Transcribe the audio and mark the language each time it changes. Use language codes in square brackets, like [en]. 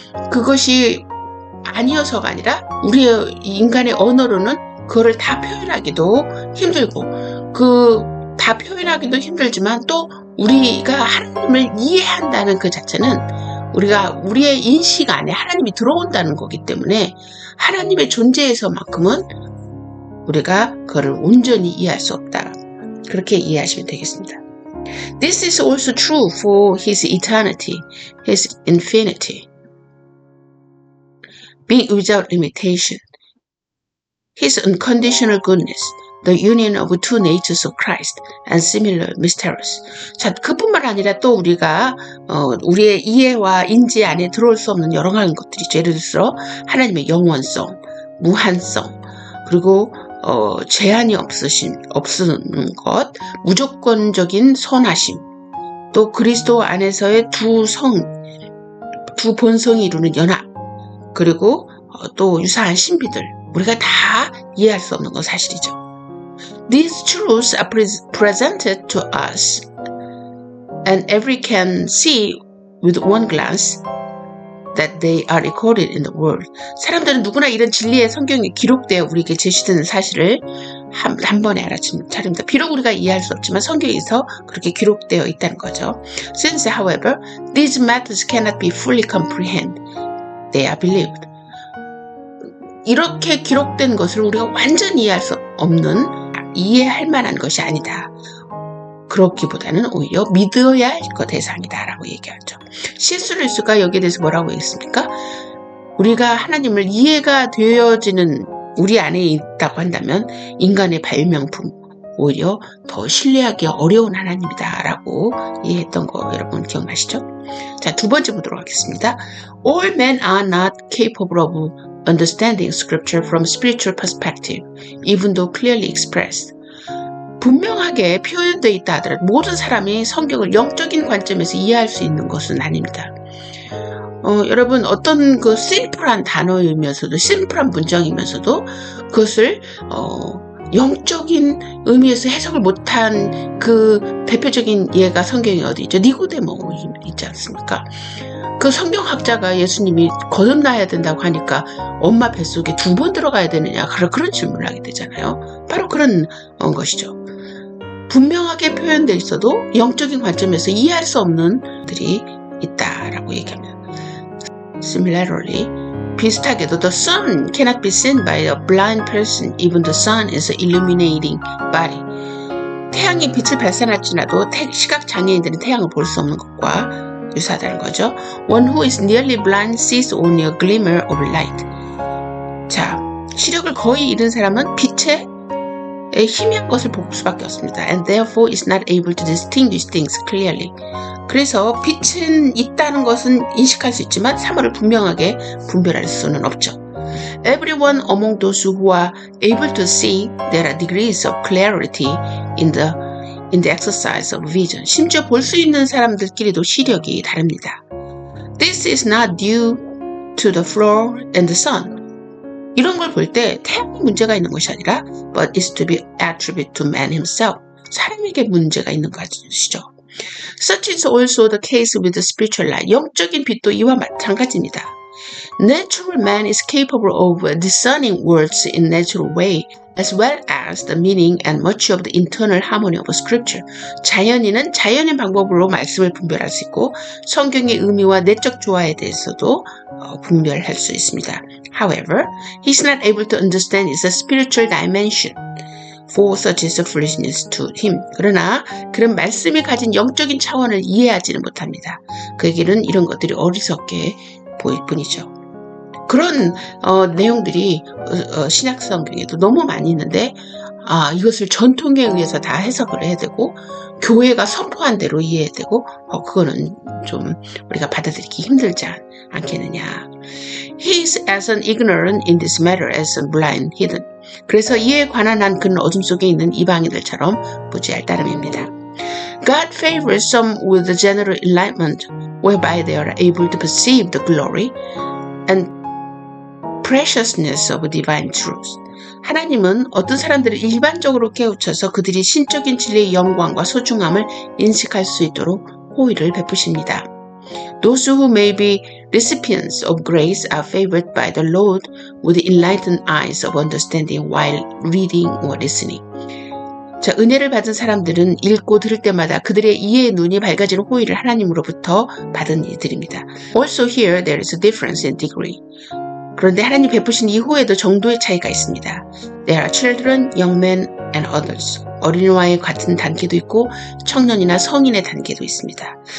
[ko] 그것이 아니어서가 아니라 우리의 인간의 언어로는 그거를 다 표현하기도 힘들고 다 표현하기도 힘들지만 또 우리가 하나님을 이해한다는 그 자체는 우리의 인식 안에 하나님이 들어온다는 거기 때문에 하나님의 존재에서만큼은 우리가 그거를 온전히 이해할 수 없다. 그렇게 이해하시면 되겠습니다. [en] This is also true for His eternity, His infinity, being without limitation, His unconditional goodness, the union of two natures of Christ, and similar mysteries. [ko] 자, 그뿐만 아니라 또 우리가 우리의 이해와 인지 안에 들어올 수 없는 여러 가지 것들이죠. 예를 들어서 하나님의 영원성, 무한성, 그리고 제한이 없는 것, 무조건적인 선하심, 또 그리스도 안에서의 두 본성이 이루는 연합, 그리고 또 유사한 신비들, 우리가 다 이해할 수 없는 건 사실이죠. [en] These truths are presented to us, and every can see with one glance that they are recorded in the world. [ko] 사람들은 누구나 이런 진리의 성경에 기록되어 우리에게 제시되는 사실을 한 번에 알아차립니다. 비록 우리가 이해할 수 없지만 성경에서 그렇게 기록되어 있다는 거죠. [en] Since, however, these matters cannot be fully comprehended, they are believed. [ko] 이렇게 기록된 것을 우리가 완전히 이해할 수 없는, 이해할 만한 것이 아니다. 그렇기보다는 오히려 믿어야 할 것 대상이다 라고 얘기하죠. C.S. 루이스가 여기에 대해서 뭐라고 했습니까? 우리가 하나님을 이해가 되어지는 우리 안에 있다고 한다면 인간의 발명품, 오히려 더 신뢰하기 어려운 하나님이다 라고 이해했던 거 여러분 기억나시죠? 자, 두 번째 보도록 하겠습니다. [en] All men are not capable of understanding scripture from spiritual perspective, even though clearly expressed. [ko] 분명하게 표현되어 있다 하더라도 모든 사람이 성경을 영적인 관점에서 이해할 수 있는 것은 아닙니다. 여러분, 어떤 그 심플한 단어이면서도, 심플한 문장이면서도 그것을 영적인 의미에서 해석을 못한 그 대표적인 예가 성경에 어디 있죠? 니고데모 있지 않습니까? 그 성경학자가 예수님이 거듭나야 된다고 하니까 엄마 뱃속에 2번 들어가야 되느냐, 그런 질문을 하게 되잖아요. 바로 그런 것이죠. 분명하게 표현되어 있어도 영적인 관점에서 이해할 수 없는 들이 있다라고 얘기합니다. [en] Similarly, [ko] 비슷하게도 [en] the sun cannot be seen by a blind person, even the sun is an illuminating body. [ko] 태양이 빛을 발산할지라도 시각 장애인들은 태양을 볼 수 없는 것과 유사하다는 거죠. [en] One who is nearly blind sees only a glimmer of light. [ko] 자, 시력을 거의 잃은 사람은 빛의 희미한 것을 볼 수밖에 없습니다. [en] And therefore is not able to distinguish things clearly. [ko] 그래서 빛은 있다는 것은 인식할 수 있지만 사물을 분명하게 분별할 수는 없죠. [en] Everyone among those who are able to see, there are degrees of clarity in the exercise of vision. [ko] 심지어 볼 수 있는 사람들끼리도 시력이 다릅니다. [en] This is not due to the floor and the sun. [ko] 이런 걸 볼 때 태양이 문제가 있는 것이 아니라 [en] but is to be attributed to man himself. [ko] 사람에게 문제가 있는 것이죠. [en] Such is also the case with the spiritual light. [ko] 영적인 빛도 이와 마찬가지입니다. [en] Natural man is capable of discerning words in natural way, as well as the meaning and much of the internal harmony of scripture. [ko] 자연인은 자연인 방법으로 말씀을 분별할 수 있고 성경의 의미와 내적 조화에 대해서도 분별할 수 있습니다. [en] However, he is not able to understand its spiritual dimension. for such is foolishness to him. [ko] 그러나 그런 말씀이 가진 영적인 차원을 이해하지는 못합니다. 그에게는 이런 것들이 어리석게 보일 뿐이죠. 그런 내용들이 신약 성경에도 너무 많이 있는데 이것을 전통에 의해서 다 해석을 해야 되고 교회가 선포한 대로 이해해야 되고 그거는 좀 우리가 받아들이기 힘들지 않겠느냐. [en] He is as ignorant in this matter as blind hidden. [ko] 그래서 이에 관한 한 그는 어둠 속에 있는 이방인들처럼 무지할 따름입니다. [en] God favors some with the general enlightenment whereby they are able to perceive the glory and preciousness of divine truth. [ko] 하나님은 어떤 사람들을 일반적으로 깨우쳐서 그들이 신적인 진리의 영광과 소중함을 인식할 수 있도록 호의를 베푸십니다. [en] Those who may be recipients of grace are favored by the Lord with enlightened eyes of understanding while reading or listening. [ko] 자, 은혜를 받은 사람들은 읽고 들을 때마다 그들의 이해의 눈이 밝아지는 호의를 하나님으로부터 받은 이들입니다. [en] Also here there is a difference in degree. [ko] 그런데 하나님 베푸신 이 호에도 정도의 차이가 있습니다. [en] There are children, young men, and others. [ko] 어린이와의 같은 단계도 있고 청년이나 성인의 단계도 있습니다.